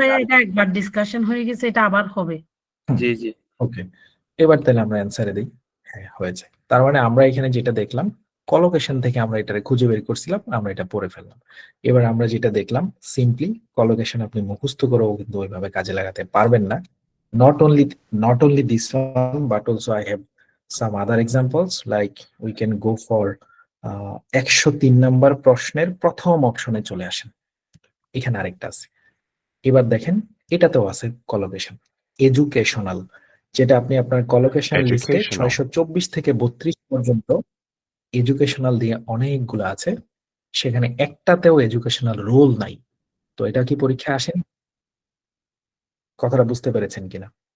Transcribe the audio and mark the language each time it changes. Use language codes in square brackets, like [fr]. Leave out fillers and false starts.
[bn] ভাইয়া এটা একবার ডিসকাশন হয়ে গেছে, এটা আবার হবে। জি জি। ওকে, এবার তাহলে আমরা অ্যান্সারে দিই। হ্যাঁ হয়েছে। তার মানে আমরা এখানে যেটা দেখলাম, কলোকেশন থেকে আমরা এটারে খুঁজে বের করছিলাম, আমরা এটা পড়ে ফেললাম। এবার আমরা যেটা দেখলাম, সিম্পলি কলোকেশন আপনি মুখস্থ করেও কিন্তু ওইভাবে কাজে লাগাতে পারবেন না। [en] not only this one, but also I have some other examples, like we can go for [bn] 103 নম্বর প্রশ্নের প্রথম অপশনে চলে আসেন, এখানে আরেকটা আছে। এবার দেখেন এটাতেও আছে কলোকেশন, এডুকেশনাল, যেটা আপনি আপনার কলোকেশন লিস্টে 624 থেকে 32 পর্যন্ত এডুকেশনাল দিয়ে অনেকগুলো আছে, সেখানে একটাতেও এডুকেশনাল রোল নাই। তো এটা কি পরীক্ষা আসেন? কথাটা বুঝতে পেরেছেন কিনা?